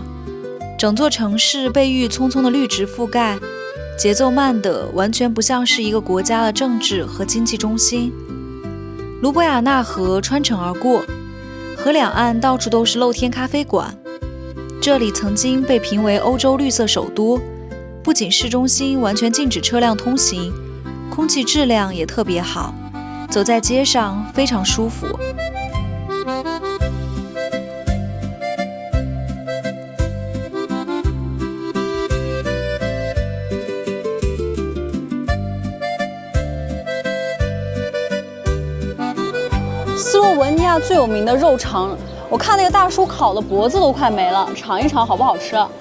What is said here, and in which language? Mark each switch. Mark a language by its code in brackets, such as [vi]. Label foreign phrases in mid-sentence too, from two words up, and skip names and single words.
[zh] 整座城市被鬱鬱蔥蔥的綠植覆蓋，節奏慢得完全不像是一個國家的政治和經濟中心。盧布亞納河穿城而過，河兩岸到處都是露天咖啡館。這裡曾經被評為歐洲綠色首都，不僅市中心完全禁止車輛通行，空氣質量也特別好，走在街上非常舒服。斯洛文尼亚最有名的肉肠，我看那个大叔烤的脖子都快没了，尝一尝好不好吃？